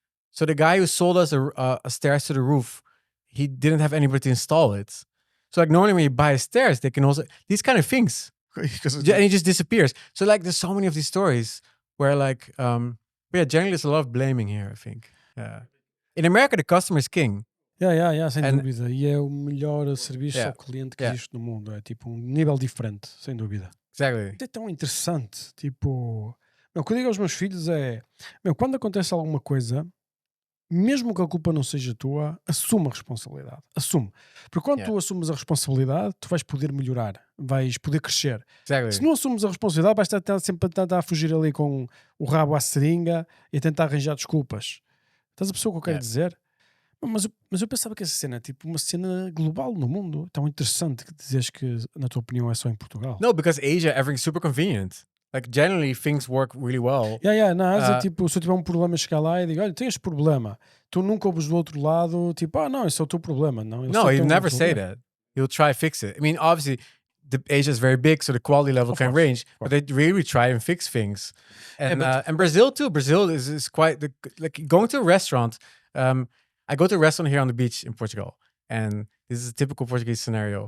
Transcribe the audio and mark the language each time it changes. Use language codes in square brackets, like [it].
[en] So the guy who sold us a stairs to the roof, he didn't have anybody to install it. So like normally when you buy stairs, they can also these kind of things, and he just disappears. So like there's so many of these stories where like generally there's a lot of blaming here, I think. In America, the customer is king. [pt] Sem dúvida. E é o melhor serviço ao cliente que existe no mundo. É tipo um nível diferente, sem dúvida. Exactly. É tão interessante. Tipo, o que eu digo aos meus filhos é: quando acontece alguma coisa, mesmo que a culpa não seja tua, assume a responsabilidade. Assume. Porque quando tu assumes a responsabilidade, tu vais poder melhorar, vais poder crescer. Exactly. Se não assumes a responsabilidade, vais estar sempre a tentar fugir ali com o rabo à seringa e a tentar arranjar desculpas. Estás a perceber o que eu quero dizer? Mas eu pensava que essa cena é tipo uma cena global no mundo. Tão interessante que dizes que, na tua opinião, é só em Portugal. [en] No, because Asia, everything's super convenient. Like, generally, things work really well. [pt] Na Ásia, tipo, se eu tiver um problema, chegar lá e digo, olha, tens este problema. Tu nunca ouves do outro lado, tipo, não, esse é o teu problema. [en] No, you never say that. You'll try to fix it. I mean, obviously, Asia is very big, so the quality level can range, but they really try and fix things. And Brazil too. Brazil is quite, like going to a restaurant. I go to a restaurant here on the beach in Portugal, and this is a typical Portuguese scenario.